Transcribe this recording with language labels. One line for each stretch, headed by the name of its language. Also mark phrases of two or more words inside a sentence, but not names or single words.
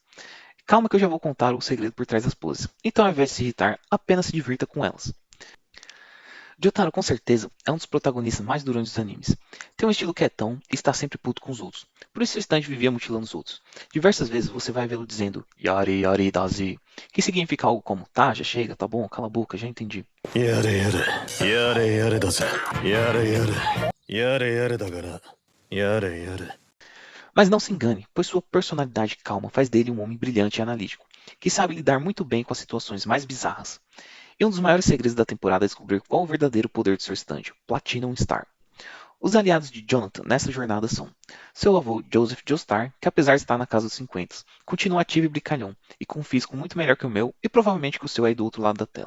Portuguese: Calma que eu já vou contar o segredo por trás das poses, então ao invés de se irritar, apenas se divirta com elas. Jotaro com certeza é um dos protagonistas mais durantes dos animes. Tem um estilo quietão e está sempre puto com os outros. Por isso seu stand vivia mutilando os outros. Diversas vezes você vai vê-lo dizendo
Japanese: やれやれだぜ,
Portuguese: que significa algo como tá, já chega, tá bom, cala a boca, já entendi.
Japanese: やれやれ、やれやれだぜ、やれやれ、やれやれだから、やれやれ.
Portuguese: Mas não se engane, pois sua personalidade calma faz dele um homem brilhante e analítico, que sabe lidar muito bem com as situações mais bizarras. E um dos maiores segredos da temporada é descobrir qual o verdadeiro poder de seu estande, Platinum Star. Os aliados de Jonathan nessa jornada são seu avô Joseph Joestar, que apesar de estar na casa dos 50, continua ativo e brincalhão, e com um físico muito melhor que o meu e provavelmente que o seu aí do outro lado da tela.